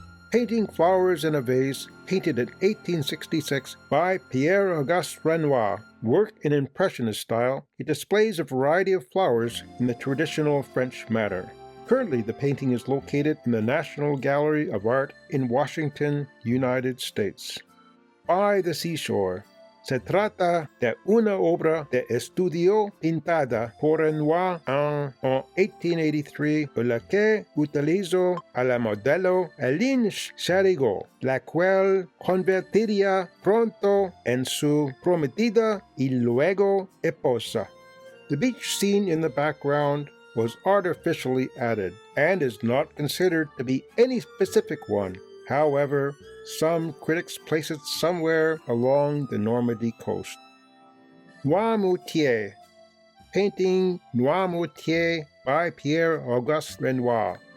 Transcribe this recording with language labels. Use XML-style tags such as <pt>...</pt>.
<en>Painting Flowers in a Vase, painted in 1866 by Pierre Auguste Renoir. Work in Impressionist style, it displays a variety of flowers in the traditional French manner. Currently, the painting is located in the National Gallery of Art in Washington, United States. By the Seashore.</en> <es>Se trata de una obra de estudio pintada por Renoir en 1883, por la que utilizó a la modelo Hélène Charigot, la cual convertiría pronto en su prometida y luego esposa.</es> <en>The beach scene in the background was artificially added and is not considered to be any specific one. However, some critics place it somewhere along the Normandy coast. Noirmoutier. Painting Noirmoutier by Pierre Auguste Renoir.</en>